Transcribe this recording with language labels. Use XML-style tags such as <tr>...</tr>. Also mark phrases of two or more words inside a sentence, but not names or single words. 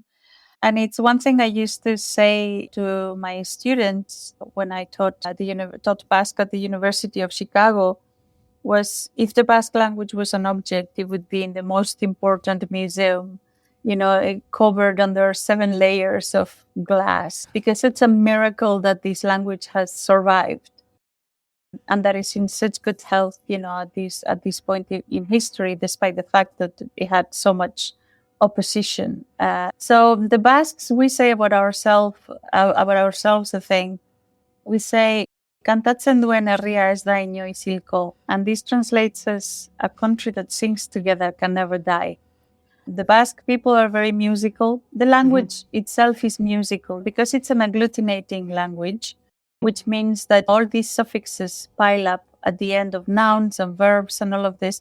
<en>And it's one thing I used to say to my students when I taught Basque at the University of Chicago was, if the Basque language was an object, it would be in the most important museum, it covered under 7 layers of glass, because it's a miracle that this language has survived and that is in such good health, at this point in history, despite the fact that it had so much opposition. So the Basques, we say about ourselves a thing. We say,</en> <eu>"Kantatzen duen herria ez da inoiz hilko,"</eu> <en>and this translates as a country that sings together can never die. The Basque people are very musical. The language itself is musical because it's an agglutinating language, which means that all these suffixes pile up at the end of nouns and verbs and all of this.</en>